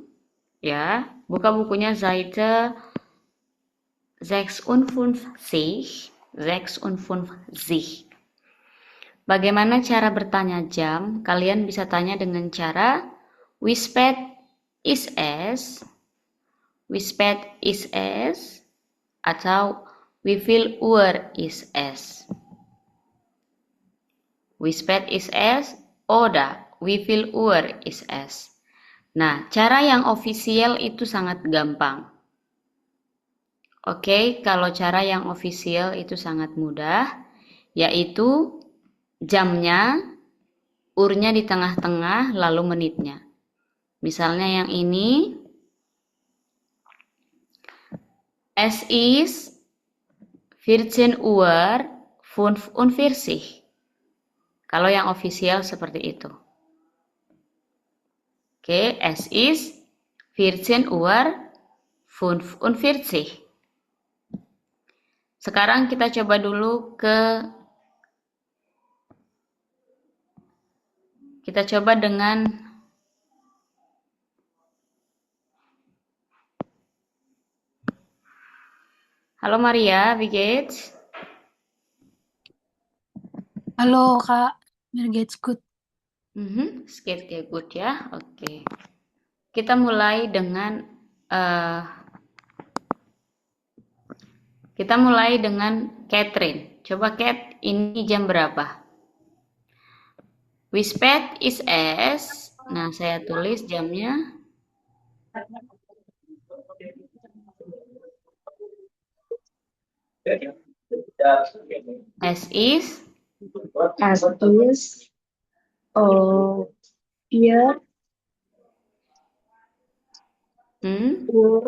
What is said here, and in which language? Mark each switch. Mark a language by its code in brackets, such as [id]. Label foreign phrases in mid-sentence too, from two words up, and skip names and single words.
[id] Ya, buka bukunya Seite 56, 56. Bagaimana cara bertanya jam? Kalian bisa tanya dengan cara [de] wie spät ist es? Wie spät ist es? [id] Atau [de] wie viel Uhr ist es? Wie spät ist es? Oder wie viel Uhr ist es? [id] Nah, cara yang ofisial itu sangat gampang. Oke, kalau cara yang ofisial itu sangat mudah, yaitu jamnya, urnya di tengah-tengah, lalu menitnya. Misalnya yang ini, [de] es ist 14 Uhr 45. [id] Kalau yang ofisial seperti itu. Oke, [de] es ist 14 Uhr 45. [id] Sekarang kita coba dulu kita coba dengan Halo Maria, [de] wie geht's? [id] Halo Kak, [de] mir geht's gut. Es geht dir gut ya. Oke. [id] Kita mulai dengan eh, Catherine. Coba Cat, ini jam berapa? [de] Wie spät ist es? [id] Nah, saya tulis jamnya. [de] Es ist Es ist vier Uhr,